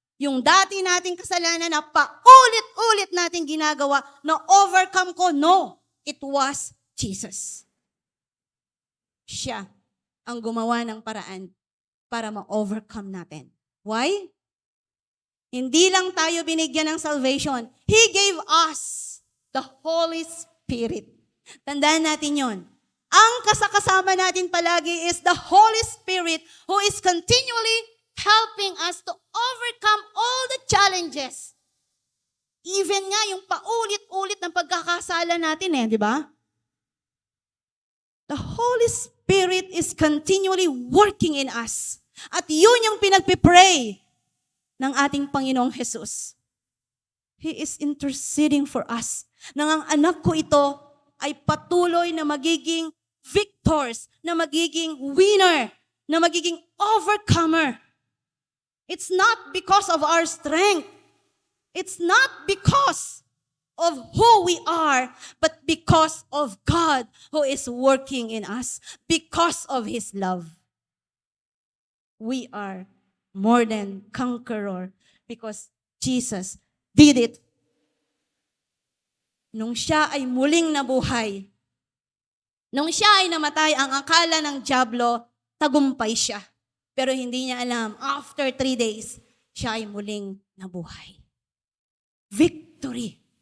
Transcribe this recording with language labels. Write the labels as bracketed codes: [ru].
[tl] Yung dati nating kasalanan na paulit-ulit nating ginagawa, na-overcome ko, no. [en] It was Jesus. [tl] Siya ang gumawa ng paraan para ma-overcome natin. Why? Hindi lang tayo binigyan ng salvation. [en] He gave us the Holy Spirit. [tl] Tandaan natin yon. Ang kasakasama natin palagi [en] is the Holy Spirit who is continually helping us to overcome all the challenges. [tl] Even nga yung paulit-ulit ng pagkakasala natin di ba? [en] The Holy Spirit is continually working in us. [tl] At yun yung pinagpipray ng ating Panginoong Jesus. [en] He is interceding for us. [tl] Nang ang anak ko ito ay patuloy na magiging victors, na magiging winner, na magiging overcomer. [en] It's not because of our strength. It's not because of who we are, but because of God who is working in us, because of His love. We are more than conqueror because Jesus did it. [tl] Nung siya ay muling nabuhay, nung siya ay namatay, ang akala ng dyablo, tagumpay siya. Pero hindi niya alam, [en] after 3 days, [tl] siya ay muling nabuhay. Victory.